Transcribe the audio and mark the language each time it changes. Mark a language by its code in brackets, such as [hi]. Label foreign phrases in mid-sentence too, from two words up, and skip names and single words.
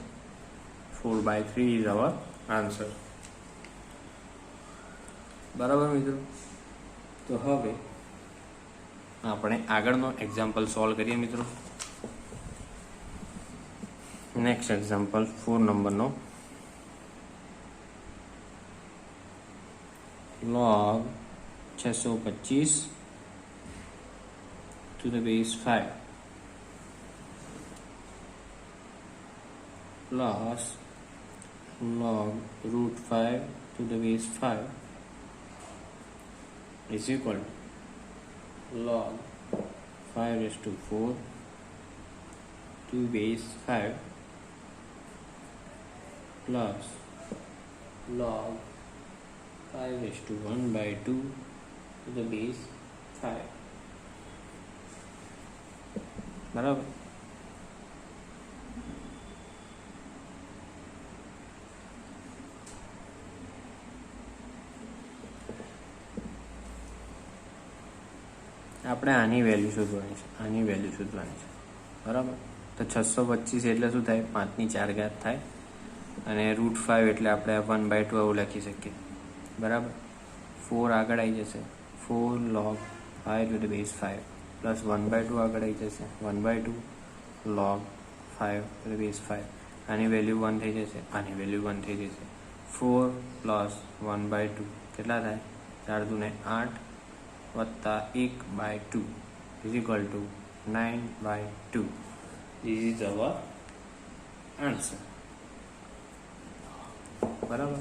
[en] 4/3 is our answer. [gu] બરાબર મિત્રો. તો હવે આપણે આગળનો એક્ઝામ્પલ સોલ્વ કરીએ મિત્રો. [en] next example [gu] 4 નંબરનો. [en] log 625 to the base 5 plus log root 5 to the base 5 is equal to log 5 raised to 4 to base 5 plus log 5 raised to 1 by 2 to the base 5. [gu] બરાબર. આપણે આની વેલ્યુ શોધવાની છે, આની વેલ્યુ શોધવાની છે. બરાબર. તો 625 એટલે શું થાય? 5 ની 4 ઘાત થાય. અને √5 એટલે આપણે 1/2 આવું લખી શકીએ. બરાબર. 4 આગળ આવી જશે, 4 [en] log 5 to the base 5 [gu] પ્લસ 1/2 આગળ આવી જશે, 1/2 [en] log 5 to the base 5. [gu] આની વેલ્યુ 1 થઈ જશે, આની વેલ્યુ 1 થઈ જશે. 4 પ્લસ 1/2 કેટલા થાય? 4 દૂને 8 વત્તા 1/2 [en] is equal to 9/2. This is our answer. [gu] બરાબર.